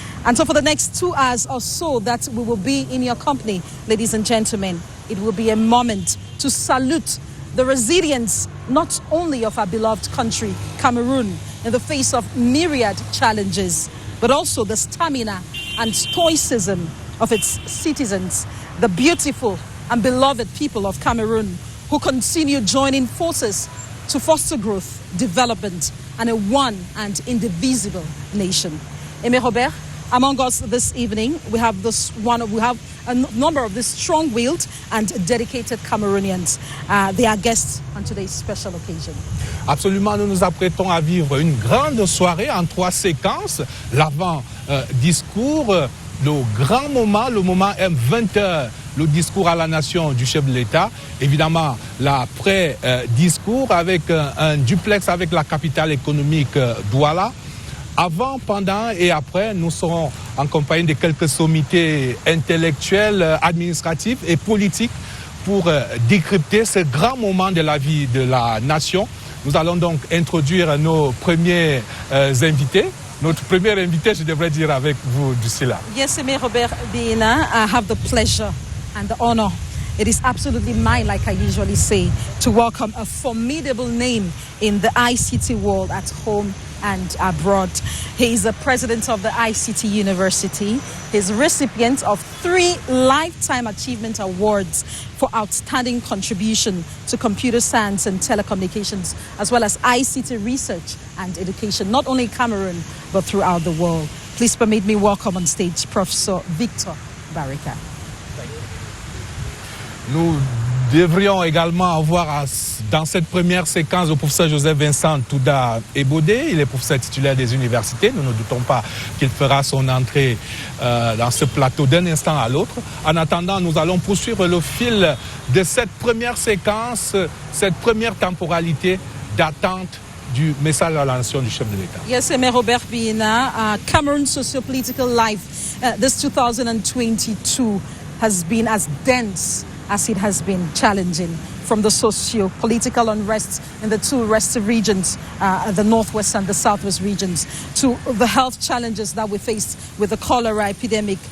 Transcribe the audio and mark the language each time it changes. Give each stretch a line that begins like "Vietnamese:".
English: And so for the next 2 hours or so that we will be in your company, ladies and gentlemen, it will be a moment to salute the resilience not only of our beloved country, Cameroon, in the face of myriad challenges, but also the stamina and stoicism of its citizens, the beautiful and beloved people of Cameroon who continue joining forces to foster growth, development, and a one and indivisible nation. Aimé Robert, among us this evening, we have a number of these strong-willed and dedicated Cameroonians. They are guests on today's special occasion.
French: Absolument, nous nous apprêtons à vivre une grande soirée en 3 séquences. L'avant-discours, le grand moment, le moment M20h, le discours à la nation du chef de l'État. Évidemment, l'après-discours avec un duplex avec la capitale économique Douala. Avant, pendant et après, nous serons en compagnie de quelques sommités intellectuelles, administratives et politiques pour décrypter ce grand moment de la vie de la nation. Nous allons donc introduire nos premiers invités. Notre premier invité, je devrais dire avec vous, Lucilla.
English: Yes, Aimé Robert Bina, I have the pleasure and the honor. It is absolutely mine, like I usually say, to welcome a formidable name in the ICT world at home and abroad. He is the president of the ICT University. He's recipient of 3 Lifetime Achievement Awards for outstanding contribution to computer science and telecommunications, as well as ICT research and education, not only in Cameroon, but throughout the world. Please permit me welcome on stage Professor Victor Barika.
French: Nous devrions également avoir dans cette première séquence le professeur Joseph Vincent Touda Ebodé. Il est professeur titulaire des universités. Nous ne doutons pas qu'il fera son entrée dans ce plateau d'un instant à l'autre. En attendant, nous allons poursuivre le fil de cette première séquence, cette première temporalité d'attente du message à la nation du chef de l'État.
English: Yes, Aimé Robert Bina, Cameroon socio-political life this 2022 has been as dense as it has been challenging, from the socio-political unrest in the 2 restive regions, the northwest and the southwest regions, to the health challenges that we faced with the cholera epidemic.